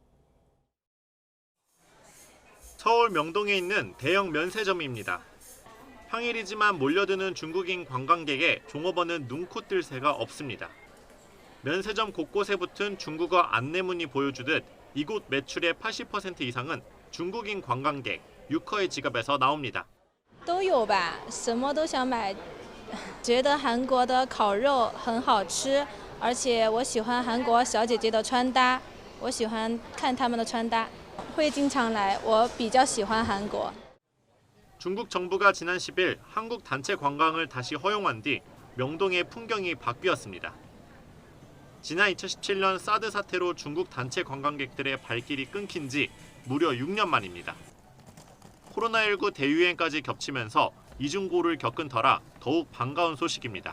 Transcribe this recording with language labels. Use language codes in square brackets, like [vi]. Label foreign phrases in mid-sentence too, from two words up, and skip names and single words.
[ko] 서울 명동에 있는 대형 면세점입니다. 평일이지만 몰려드는 중국인 관광객에 종업원은 눈코 뜰 새가 없습니다. 면세점 곳곳에 붙은 중국어 안내문이 보여주듯 이곳 매출의 80% 이상은 중국인 관광객, 유커의 지갑에서 나옵니다. [zh] 都有吧，什么都想买，觉得韩国的烤肉很好吃，而且我喜欢韩国小姐姐的穿搭，我喜欢看她们的穿搭，会经常来，我比较喜欢韩国。 [ko] 중국 정부가 지난 10일 한국 단체 관광을 다시 허용한 뒤 명동의 풍경이 바뀌었습니다. 지난 2017년 사드 사태로 중국 단체 관광객들의 발길이 끊긴 지 무려 6년 만입니다. 코로나19 대유행까지 겹치면서 이중고를 겪은 터라 더욱 반가운 소식입니다.